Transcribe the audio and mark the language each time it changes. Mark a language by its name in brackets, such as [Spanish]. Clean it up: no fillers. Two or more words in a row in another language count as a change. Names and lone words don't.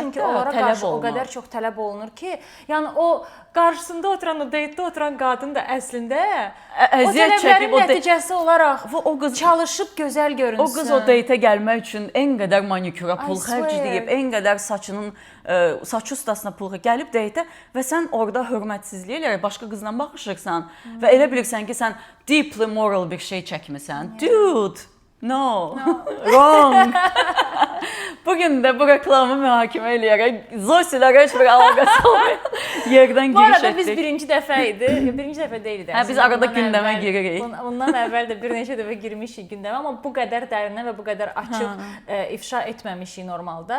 [Azerbaijani] çünki onlara qarşı o qədər çox tələb olunur ki, yəni o qarşısında oturan, o deytdə oturan qadın da əslində o tələblərin nəticəsi olaraq o qız çalışıb gözəl görünsün. O qız o deytə gəlmək üçün en qədər maniküra pul xərcləyib, en qədər saç ustasına pul gəlib deytə və sən orada hörmətsizlik eləyərək başqa qızla baxışırsan və elə bilirsən ki, sən [English] deeply moral [Azerbaijani] bir şey çəkmisən. [English] Dude, no. Wrong. [Azerbaijani] Bugün də bu reklamı mühakimə eləyərək Zosilərə heç bir əlaqəsi olmayan yerdən giriş etdik. Bu arada biz birinci dəfə idi. Birinci dəfə deyildi. Biz arada gündəmə giririk. Ondan əvvəl də bir neçə dəfə girmişik gündəmə, amma bu qədər dərindən və bu qədər açıq ifşa etməmişik normalda.